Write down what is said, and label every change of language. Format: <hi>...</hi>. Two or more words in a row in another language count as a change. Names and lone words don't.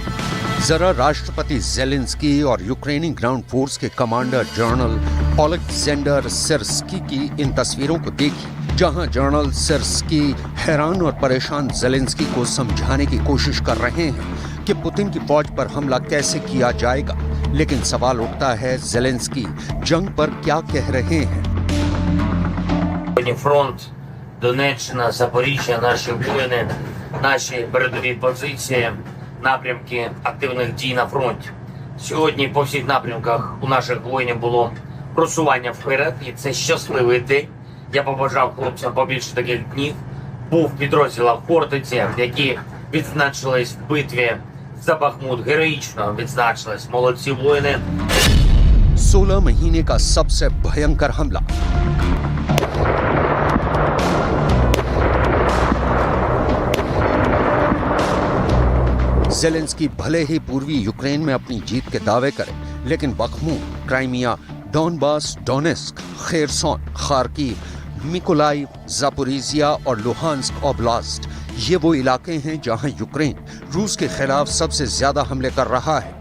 <hi>जरा राष्ट्रपति ज़ेलेंस्की और यूक्रेनी</hi> <en>ground force</en> <hi>के कमांडर जनरल ओलेक्जेंडर सिर्स्की की इन तस्वीरों को देखिए, जहां जनरल सिर्स्की हैरान और परेशान ज़ेलेंस्की को समझाने की कोशिश कर रहे हैं कि पुतिन की फौज पर हमला कैसे किया जाएगा। लेकिन सवाल उठता है, ज़ेलेंस्की जंग पर क्या कह रहे हैं।</hi> <uk>Фронт, Донеччина, Запоріжжя, наші воїни, наші передові позиції, напрямки активних дій на фронті. Сьогодні по всіх напрямках у наших воїнів було просування вперед, і це щасливий день. Я побажав хлопцям побільше таких днів. Був в підрозділах Хортиці, які відзначились в битві за Бахмут, героїчно відзначились. Молодці воїни.</uk> <hi>16 महीने का सबसे भयंकर हमला। ज़ेलेंस्की भले ही पूर्वी यूक्रेन में अपनी जीत के दावे करे, लेकिन बखमूत, क्राइमिया, डॉनबास, डोनेस्क, खेरसोन, खार्किव, मिकोलाइव, जापोरिजिया और लुहांस्क ओब्लास्ट ये वो इलाके हैं जहां यूक्रेन रूस के खिलाफ सबसे ज्यादा हमले कर रहा है।</hi>